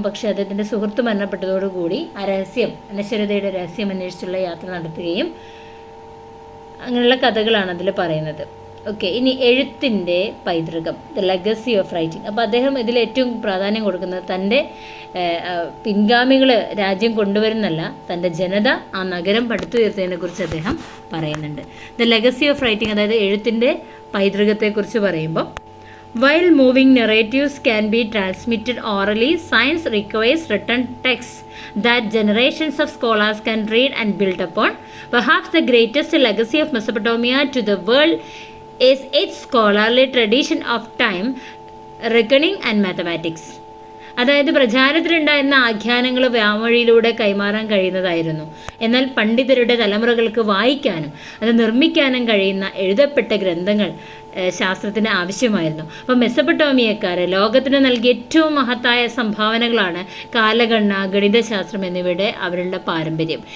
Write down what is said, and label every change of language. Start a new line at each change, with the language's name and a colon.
Malayalam: പക്ഷെ അദ്ദേഹത്തിൻ്റെ സുഹൃത്ത് മരണപ്പെട്ടതോടുകൂടി ആ അനശ്വരതയുടെ രഹസ്യം അന്വേഷിച്ചുള്ള യാത്ര നടത്തുകയും അങ്ങനെയുള്ള കഥകളാണ് അതിൽ പറയുന്നത്. ഓക്കെ, ഇനി എഴുത്തിൻ്റെ പൈതൃകം,
English: The legacy of writing.
Malayalam: അപ്പോൾ അദ്ദേഹം ഇതിൽ ഏറ്റവും പ്രാധാന്യം കൊടുക്കുന്നത് തൻ്റെ പിൻഗാമികൾ രാജ്യം കൊണ്ടുവരുന്നല്ല, തൻ്റെ ജനത ആ നഗരം പടുത്തുയർത്തതിനെ കുറിച്ച് അദ്ദേഹം പറയുന്നുണ്ട്.
English: the legacy of writing,
Malayalam: അതായത് എഴുത്തിൻ്റെ പൈതൃകത്തെക്കുറിച്ച് പറയുമ്പോൾ,
English: while moving narratives can be transmitted orally, science requires written texts that generations of scholars can read and build upon. Perhaps the greatest legacy of Mesopotamia to the world is its scholarly tradition of time, reckoning and mathematics.
Malayalam: അതായത് പ്രചാരത്തിലുണ്ടായിരുന്ന ആഖ്യാനങ്ങൾ വ്യാമൊഴിയിലൂടെ കൈമാറാൻ കഴിയുന്നതായിരുന്നു. എന്നാൽ പണ്ഡിതരുടെ തലമുറകൾക്ക് വായിക്കാനും അത് നിർമ്മിക്കാനും കഴിയുന്ന എഴുതപ്പെട്ട ഗ്രന്ഥങ്ങൾ ശാസ്ത്രത്തിന് ആവശ്യമായിരുന്നു. അപ്പം മെസൊപ്പൊട്ടേമിയക്കാർ ലോകത്തിന് നൽകിയ ഏറ്റവും മഹത്തായ സംഭാവനകളാണ് കാലഗണന, ഗണിതശാസ്ത്രം എന്നിവയുടെ അവരുടെ പാരമ്പര്യം.